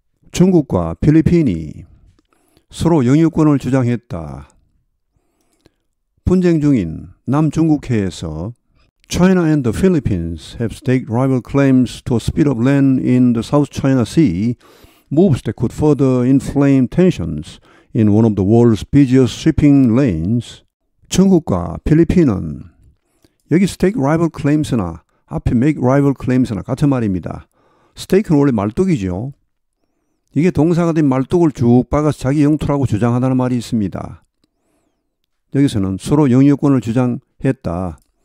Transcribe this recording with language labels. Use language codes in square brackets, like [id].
[ko] 중국과 필리핀이 서로 영유권을 주장했다. 분쟁 중인 남중국해에서 [en] China and the Philippines have staked rival claims to a spit of land in the South China Sea, moves that could further inflame tensions in one of the world's busiest shipping lanes. [ko] 중국과 필리핀은 여기 [en] stake rival claims [ko] 나 앞에 [en] make rival claims [ko] 나 같은 말입니다. stake는 원래 말뚝이죠. 이게 동사가 된 말뚝을 쭉 박아서 자기 영토라고 주장하다는 말이 있습니다. 여기서는 서로 영유권을 주장했다.